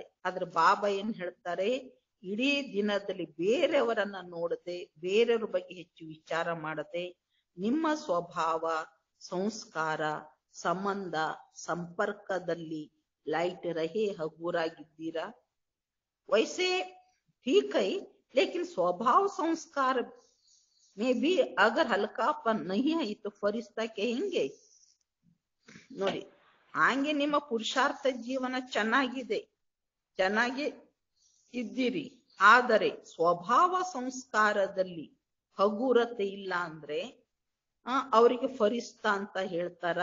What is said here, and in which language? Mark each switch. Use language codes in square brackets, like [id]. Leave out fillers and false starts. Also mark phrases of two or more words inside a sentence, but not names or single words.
[kn] ಆದ್ರೆ ಬಾಬಾ ಏನ್ ಹೇಳ್ತಾರೆ, ಇಡೀ ದಿನದಲ್ಲಿ ಬೇರೆಯವರನ್ನ ನೋಡದೆ, ಬೇರೆಯವ್ರ ಬಗ್ಗೆ ಹೆಚ್ಚು ವಿಚಾರ ಮಾಡದೆ, ನಿಮ್ಮ ಸ್ವಭಾವ, ಸಂಸ್ಕಾರ, ಸಂಬಂಧ, ಸಂಪರ್ಕದಲ್ಲಿ [hi] लाइट रहे, [kn] ಹಗೂರಾಗಿದ್ದೀರಾ. [hi] ವೈಸೆ ठीक है, लेकिन स्वभाव संस्कार में भी अगर हल्कापन नहीं है तो फरिश्ता कहेंगे. [kn] ನೋಡಿ, ಹಾಗೆ ನಿಮ್ಮ ಪುರುಷಾರ್ಥ ಜೀವನ ಚೆನ್ನಾಗಿದೆ, ಚೆನ್ನಾಗಿ ಇದ್ದೀರಿ, ಆದರೆ ಸ್ವಭಾವ ಸಂಸ್ಕಾರದಲ್ಲಿ ಹಗೂರತೆ ಇಲ್ಲ ಅಂದ್ರೆ ಅವರಿಗೆ ಫರಿಸ್ತಾ ಅಂತ ಹೇಳ್ತಾರ.